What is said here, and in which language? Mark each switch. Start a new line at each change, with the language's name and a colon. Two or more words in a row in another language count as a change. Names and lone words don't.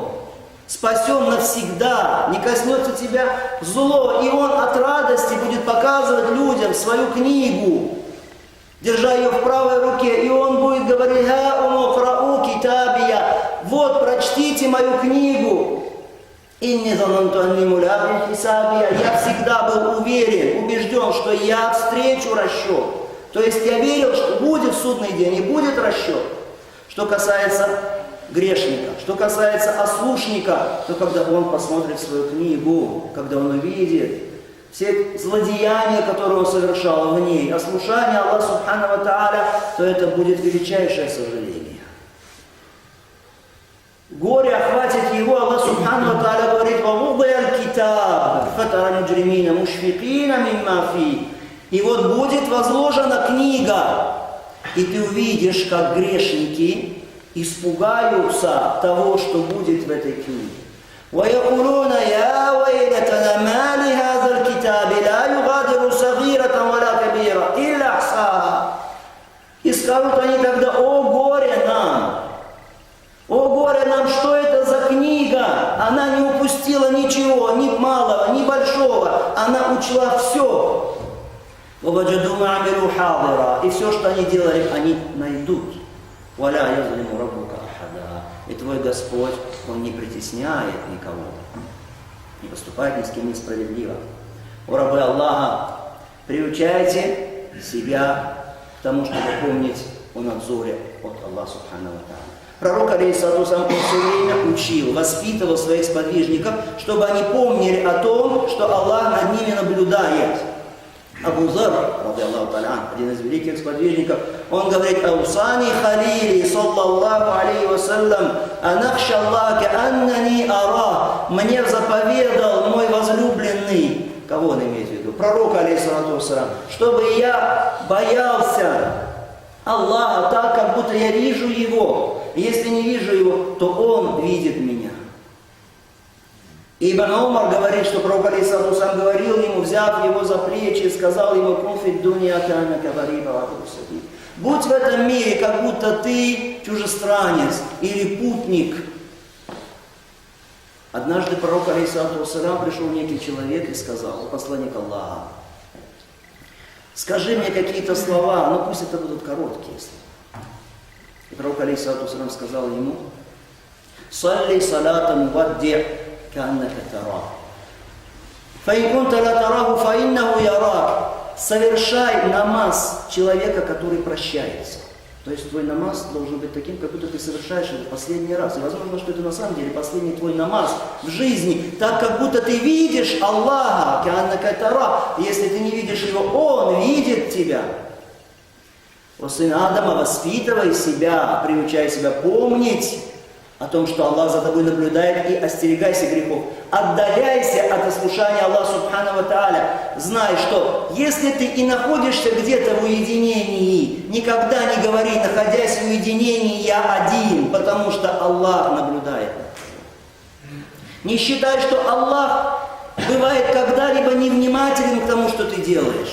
Russian: Спасен навсегда, не коснется тебя зло. И он от радости будет показывать людям свою книгу, держа ее в правой руке, и он будет говорить:
Arabic: «هاؤم اقرءوا كتابيه»,
Russian: вот, прочтите мою книгу.
Arabic: «إني ظننت أني ملاق حسابيه»,
Russian: я всегда был уверен, убежден, что я встречу расчет. То есть я верил, что будет судный день и будет расчет. Что касается грешника, что касается ослушника, то когда он посмотрит свою книгу, когда он увидит все злодеяния, которые он совершал в ней, ослушание
Arabic: الله سبحانه وتعالى,
Russian: то это будет величайшее сожаление. Горе охватит его.
Arabic: الله سبحانه وتعالى говорит: «ووضع الكتاب فترى المجرمين مشفقين مما فيه».
Russian: И вот будет возложена книга, и ты увидишь, как грешники испугаются того, что будет в этой книге.
Arabic: ويقولون يا ويلتنا ما لهذا الكتاب لا يغادر صغيرة ولا كبيرة إلا أحصاها.
Russian: И скажут они тогда: о горе нам, что это за книга? Она не упустила ничего, ни малого, ни большого, она учла все.
Arabic: وَوَجَدُوا مَا عَمِلُوا حَاضِرًا.
Russian: И все, что они делали, они найдут.
Arabic: وَلَا يَظْلِمُ رَبُّكَ أَحَدًا.
Russian: И твой Господь, Он не притесняет никого, не поступает ни с кем несправедливо. О рабы Аллаха, приучайте себя к тому, чтобы помнить о надзоре от
Arabic: الله سبحانه وتعالى. Пророк, عليه الصلاة والسلام,
Russian: он все время учил, воспитывал своих сподвижников, чтобы они помнили о том, что Аллах над ними наблюдает. Абу Зар, один из великих сподвижников, он говорит:
Arabic: «أوصاني خليلي, صلى الله عليه وسلم أن أخشى الله أنني أرى».
Russian: Мне заповедал мой возлюбленный, кого он имеет в виду? Пророк,
Arabic: عليه الصلاة والسلام,
Russian: чтобы я боялся Аллаха так, как будто я вижу Его. И если не вижу Его, то Он видит меня. Ибн Умар говорит, что пророк,
Arabic: عليه الصلاة والسلام,
Russian: говорил ему, взяв его за плечи, и сказал ему:
Arabic: «كن في الدنيا كأنك غريب ومسافر».
Russian: Будь в этом мире, как будто ты чужестранец или путник. Однажды пророк,
Arabic: عليه الصلاة والسلام,
Russian: пришел некий человек и сказал: «Посланник Аллаха, скажи мне какие-то слова, но пусть это будут короткие слова». И пророк,
Arabic: عليه الصلاة والسلام,
Russian: сказал ему:
Arabic: «صل صلاة مودع كأنك تراه. فإن كنت لا تراه فإنه يراك».
Russian: Совершай намаз человека, который прощается. То есть твой намаз должен быть таким, как будто ты совершаешь это в последний раз. И возможно, что это на самом деле последний твой намаз в жизни, так как будто ты видишь Аллаха,
Arabic: كأنك تراه.
Russian: Если ты не видишь Его, Он видит тебя. О сын Адама, воспитывай себя, приучай себя помнить о том, что Аллах за тобой наблюдает, и остерегайся грехов. Отдаляйся от ослушания
Arabic: الله سبحانه وتعالى.
Russian: Знай, что если ты и находишься где-то в уединении, никогда не говори, находясь в уединении, я один, потому что Аллах наблюдает. Не считай, что Аллах бывает когда-либо невнимателен к тому, что ты делаешь.